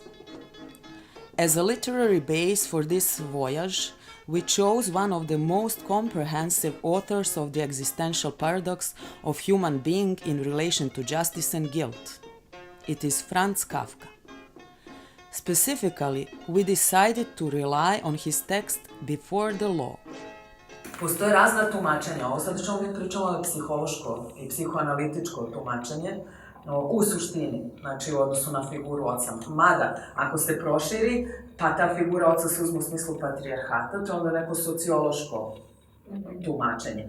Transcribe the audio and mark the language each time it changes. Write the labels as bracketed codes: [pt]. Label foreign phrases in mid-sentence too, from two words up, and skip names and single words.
[en] As a literary base for this voyage, we chose one of the most comprehensive authors of the existential paradox of human being in relation to justice and guilt. It is Franz Kafka. Specifically, we decided to rely on his text Before the Law. [sr] Postoje razna tumačenja. Ovo sad što mi pričamo je psihološko i psihoanalitičko tumačenje u suštini, znači u odnosu na figuru oca. Mada, ako se proširi, pa ta figura oca se uzme u smislu patrijarhata, to je onda neko sociološko tumačenje.